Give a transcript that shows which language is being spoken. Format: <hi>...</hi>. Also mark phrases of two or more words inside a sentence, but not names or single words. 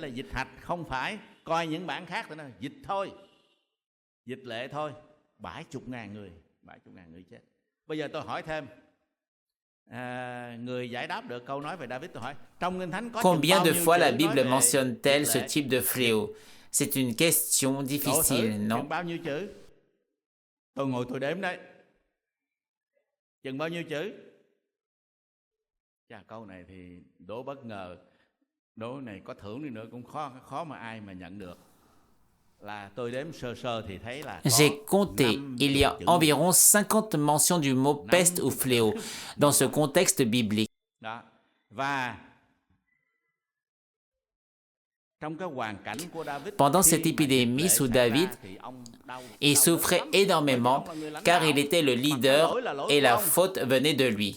<fr>Combien de fois la Bible mentionne-t-elle ce type de fléau? C'est une question difficile, non?</fr> <vi>Câu này thì đố bất ngờ, đố này có thưởng đi nữa cũng khó mà ai mà nhận được.</vi> <fr>J'ai compté, il y a environ 50 mentions du mot peste ou fléau dans ce contexte biblique. Pendant cette épidémie sous David, il souffrait énormément car il était le leader et la faute venait de lui.</fr>